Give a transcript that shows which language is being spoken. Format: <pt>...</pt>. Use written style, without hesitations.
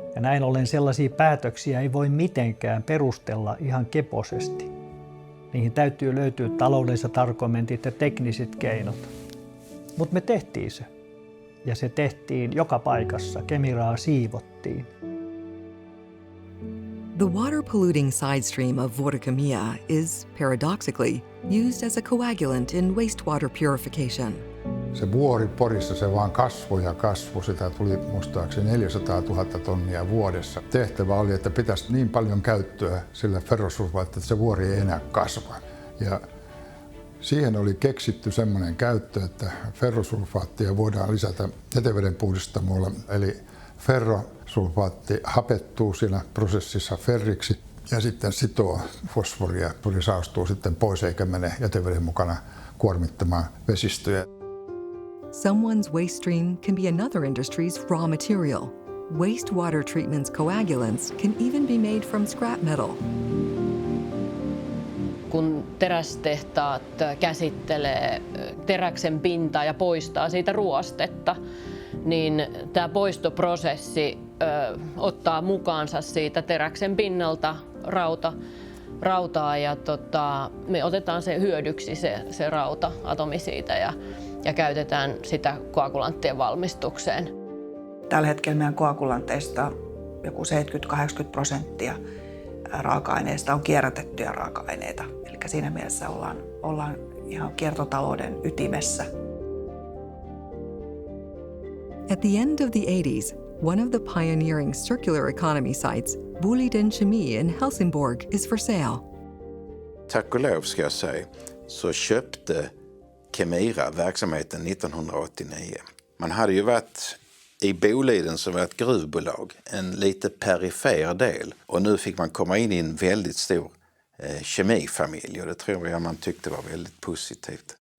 <fi>Ja näin ollen sellaisia päätöksiä ei voi mitenkään perustella ihan keposesti. Niihin täytyy löytyä taloudelliset argumentit ja tekniset keinot. Mutta me tehtiin se. Ja se tehtiin joka paikassa. Kemiraa siivottiin.</fi> <en>The water polluting side stream of Vuorikemia is, paradoxically, used as a coagulant in wastewater purification.</en> <fi>Se vuori Porissa se vaan kasvoi ja kasvoi. Sitä tuli muistaakseni 400 000 tonnia vuodessa. Tehtävä oli, että pitäisi niin paljon käyttöä sille ferrosulfaatille, että se vuori ei enää kasva. Ja siihen oli keksitty semmoinen käyttö, että ferrosulfaattia voidaan lisätä jätevedenpuhdistamolla. Eli ferrosulfaatti hapettuu siinä prosessissa ferriksi ja sitten sitoo fosforia. Se saastuu sitten pois eikä mene jäteveden mukana kuormittamaan vesistöjä.</fi> <en>Someone's waste stream can be another industry's raw material. Wastewater treatment's coagulants can even be made from scrap metal.</en> <fi>Kun terästehtaat käsittelee teräksen pintaa ja poistaa siitä ruostetta, niin tämä poistoprosessi ottaa mukaansa siitä teräksen pinnalta rautaa ja me otetaan se hyödyksi se rauta-atomi siitä ja käytetään sitä koagulanttien valmistukseen. Tällä hetkellä meidän koagulanteista joku 70-80% raaka-aineista on kierrätettyjä raaka-aineita. Eli siinä mielessä ollaan ihan kiertotalouden ytimessä.</fi> <en>At the end of the 80s, one of the pioneering circular economy sites, Boliden Kemi in Helsingborg, is for sale.</en> <sv>Tack och lov ska jag säga, så köpte KEMIRA verksamheten 1989. Man hade ju varit i Boliden som var ett gruvbolag, en lite perifer del. Och nu fick man komma in i en väldigt stor kemifamilj och det tror jag man tyckte var väldigt positivt.</sv>